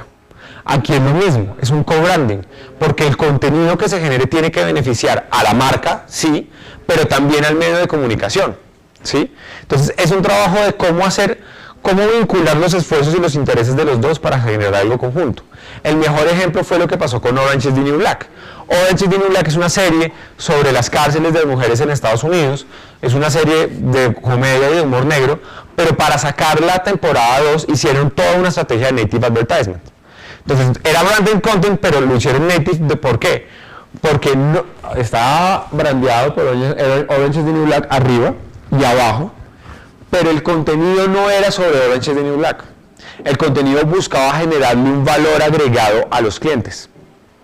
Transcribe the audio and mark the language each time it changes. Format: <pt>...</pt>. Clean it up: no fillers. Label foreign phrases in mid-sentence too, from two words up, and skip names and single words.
<es>Aquí es lo mismo, es un co-branding, porque el contenido que se genere tiene que beneficiar a la marca, sí, pero también al medio de comunicación, ¿sí? Entonces es un trabajo de cómo vincular los esfuerzos y los intereses de los dos para generar algo conjunto. El mejor ejemplo fue lo que pasó con Orange is the New Black. Orange is the New Black es una serie sobre las cárceles de mujeres en Estados Unidos, es una serie de comedia y de humor negro, pero para sacar la temporada 2 hicieron toda una estrategia de</es> <en>native advertisement.</en> <es>Entonces, era</es> <en>branded content,</en> <es>pero lo hicieron native. ¿Por qué? Porque no, estaba brandeado por Orange is the New Black arriba y abajo, pero el contenido no era sobre Orange is the New Black. El contenido buscaba generarle un valor agregado a los clientes, ¿sí?</es>